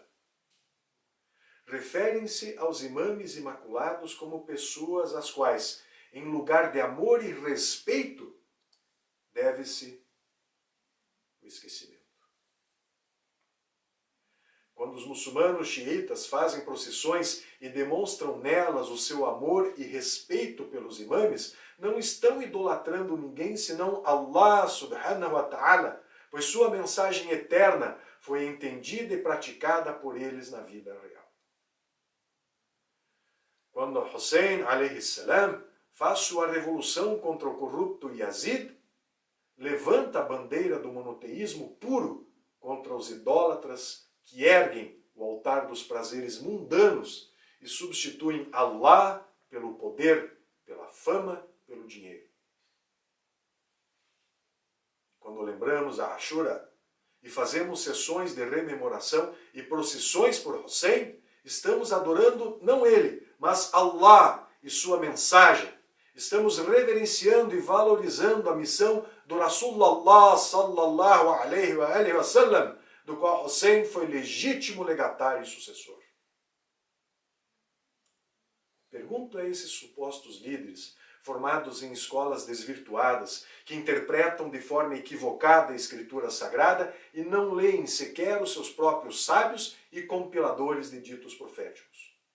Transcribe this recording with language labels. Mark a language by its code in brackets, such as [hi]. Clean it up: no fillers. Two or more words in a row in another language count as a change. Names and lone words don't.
[pt] Referem-se aos imames imaculados como pessoas às quais, em lugar de amor e respeito, deve-se o esquecimento. Quando os muçulmanos xiitas fazem procissões e demonstram nelas o seu amor e respeito pelos imames, não estão idolatrando ninguém senão [ar] الله سبحانه وتعالى, [pt] pois sua mensagem eterna foi entendida e praticada por eles na vida real. Quando Hussein [ar] عليه السلام [pt] faz sua revolução contra o corrupto Yazid, levanta a bandeira do monoteísmo puro contra os idólatras que erguem o altar dos prazeres mundanos e substituem Allah pelo poder, pela fama, pelo dinheiro. Quando lembramos a Ashura e fazemos sessões de rememoração e procissões por Hussein, estamos adorando não ele, mas Allah e sua mensagem. Estamos reverenciando e valorizando a missão do [ar] رسول الله صلى الله عليه وسلم, [pt] do qual Hussein foi legítimo legatário e sucessor. Pergunto a esses supostos líderes, formados em escolas desvirtuadas, que interpretam de forma equivocada a escritura sagrada e não leem sequer os seus próprios sábios e compiladores de ditos proféticos.